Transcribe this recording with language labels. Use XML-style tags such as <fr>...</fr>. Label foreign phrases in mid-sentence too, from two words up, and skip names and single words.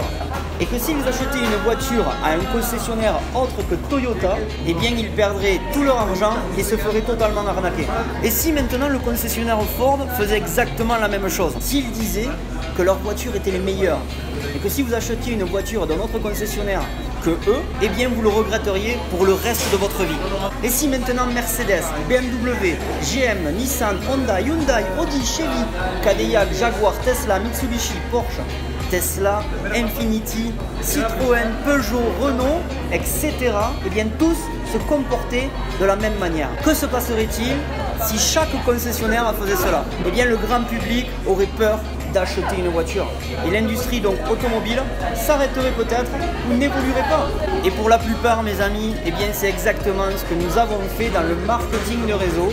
<fr>Et que s'ils achetaient une voiture à un concessionnaire autre que Toyota, ils perdraient tout leur argent et se feraient totalement arnaquer. Et si maintenant le concessionnaire Ford faisait exactement la même chose, s'il disait que leurs voitures étaient les meilleures, et que si vous achetiez une voiture d'un autre concessionnaire que eux, vous le regretteriez pour le reste de votre vie. Et si maintenant Mercedes, BMW, GM, Nissan, Honda, Hyundai, Audi, Chevy, Cadillac, Jaguar, Tesla, Mitsubishi, Porsche, Tesla, Infiniti, Citroën, Peugeot, Renault, etc. Tous se comportaient de la même manière. Que se passerait-il si chaque concessionnaire faisait cela? Le grand public aurait peur d'acheter une voiture. Et l'industrie donc automobile s'arrêterait peut-être ou n'évoluerait pas. Et pour la plupart, mes amis, c'est exactement ce que nous avons fait dans le marketing de réseau.</fr>